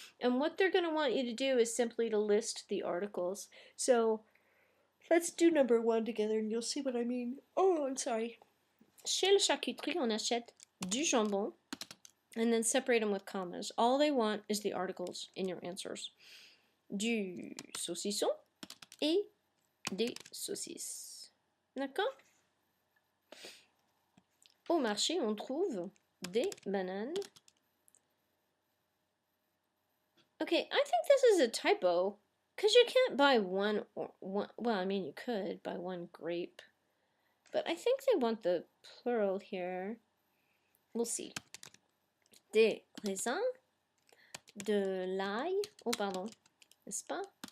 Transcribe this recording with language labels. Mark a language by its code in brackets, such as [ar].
[en] And what they're going to want you to do is simply to list the articles. So let's do number 1 together, and you'll see what I mean. Oh, I'm sorry. [fr] Chez la charcuterie, on achète du jambon, [en] and then separate them with commas. All they want is the articles in your answers. [fr] Du saucisson et des saucisses. D'accord? Au marché, on trouve des bananes. [en] Okay, I think this is a typo, because you can't buy one, well, I mean, you could buy one grape, but I think they want the plural here. We'll see. [fr] Des raisins, de l'ail, oh pardon, n'est-ce pas?